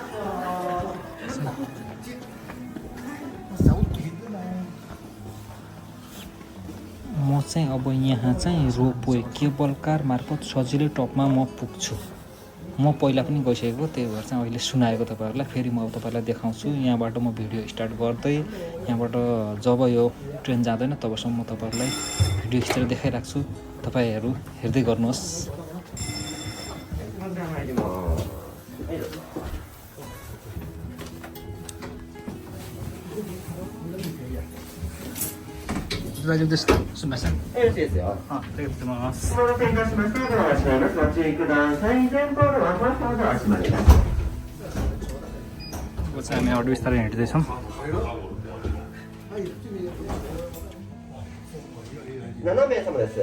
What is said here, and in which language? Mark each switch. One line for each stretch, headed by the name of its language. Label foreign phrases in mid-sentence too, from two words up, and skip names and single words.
Nepali: म चाहिँ अब यहाँ चाहिँ
English: ropeway cable car
Nepali: मार्फत सजिलै टपमा म पुग्छु। म पहिला पनि गइसकेको, त्यही भएर चाहिँ अहिले सुनाएको तपाईँहरूलाई। फेरि म अब तपाईँलाई देखाउँछु। यहाँबाट म
English: video start
Nepali: गर्दै यहाँबाट जब यो ट्रेन जाँदैन तबसम्म म तपाईँहरूलाई भिडियो खिचेर देखाइराख्छु। तपाईँहरू हेर्दै गर्नुहोस्।
Japanese: 大丈夫です。すみません。よろしいですよ。ありがとうございます。お待たせいたしました。ご案内します。ご注意ください。前方のワンワンコード足まで。
Nepali: こちら हामी अरू बिस्तारै हिँड्दैछौँ।
Japanese: 7 名様です。